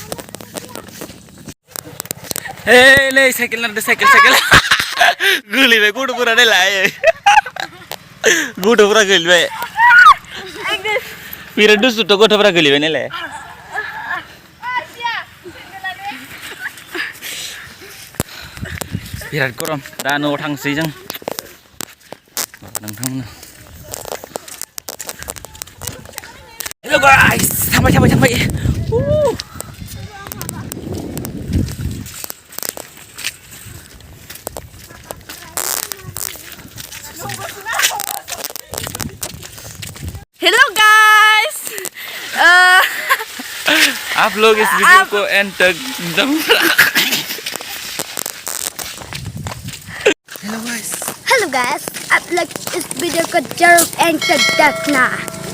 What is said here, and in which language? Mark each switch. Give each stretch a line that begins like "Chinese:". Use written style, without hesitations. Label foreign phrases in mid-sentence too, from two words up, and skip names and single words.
Bodo: नै साइकेल नारदो साइकेल गोलैबाय गथ'फोरा नायलाय गथ'फोरा गोलैबाय बिराद दुस्थुथ' गथ'फोरा गोलैबाय नायलाय बिराद गरम दा न'आव थांसै जों नोंथांमोना हेल' गाइस थांबाय
English: Hello guys.
Hindi: आप लोग इस वीडियो को एंड तक
English: Hello guys,
Hindi: आप लोग इस वीडियो को जरूर एंड तक देखना